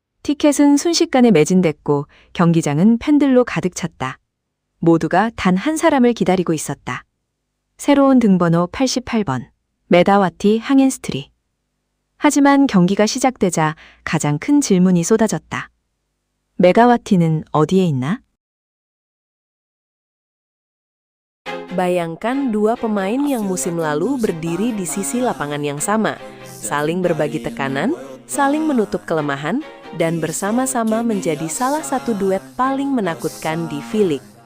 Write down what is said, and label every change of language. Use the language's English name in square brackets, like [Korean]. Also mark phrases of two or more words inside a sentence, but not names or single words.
[Korean] 티켓은 순식간에 매진됐고 경기장은 팬들로 가득 찼다. 모두가 단 한 사람을 기다리고 있었다. 새로운 등번호 88번, 메다와티 항앤스트리. 하지만 경기가 시작되자 가장 큰 질문이 쏟아졌다. 메가와티는 어디에 있나? [Indonesian] Bayangkan dua pemain yang musim lalu berdiri di sisi lapangan yang sama, saling berbagi tekanan, saling menutup kelemahan, dan bersama-sama menjadi salah satu duet paling menakutkan di V-League.